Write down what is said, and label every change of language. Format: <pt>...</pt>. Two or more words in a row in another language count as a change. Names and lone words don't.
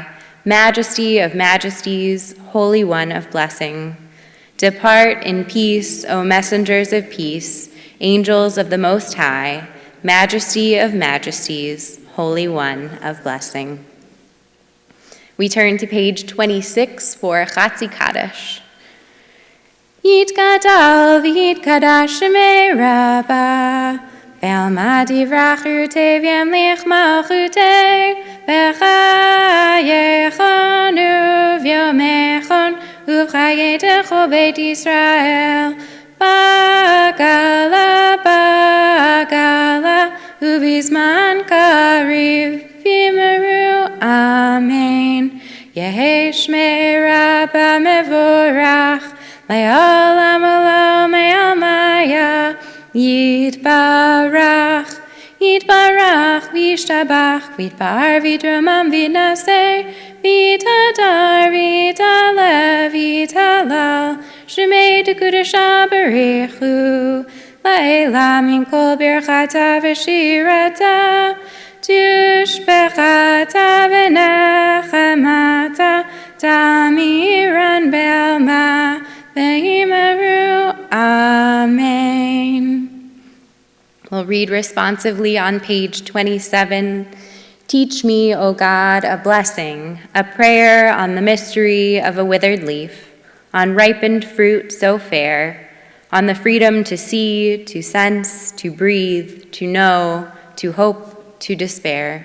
<en>Majesty of majesties, Holy One of blessing. Depart in peace, O messengers of peace, angels of the Most High. Majesty of majesties, Holy One of blessing. We turn to page 26 for Chatzi Kaddish.</en> <arc>יתגדל ויתקדש שמה רבא, בעלמא דכרעותה וימליך מלכותה, בחייכון וביומיכון ובחיי בית ישראל, בעגלא בעגלא ובזמן קריב ואמרו אמן. יהא שמה רבא מברך, לעלם עלם עלמיא, יתברך, יתברך, וישתבח, ויתפאר, ויתרומם, ויתנשא, ויתהדר, ויתעלה, ויתהלל, שמה דקודשא בריך הוא, לעלא מן כל ברכתא ושירתא, תשבחתא ונחמתא, דאמירן בעלמא, ואמרו, אמן.</arc> <en>We'll read responsively on page 27. Teach me, O God, a blessing, a prayer on the mystery of a withered leaf, on ripened fruit so fair, on the freedom to see, to sense, to breathe, to know, to hope, to despair.</en>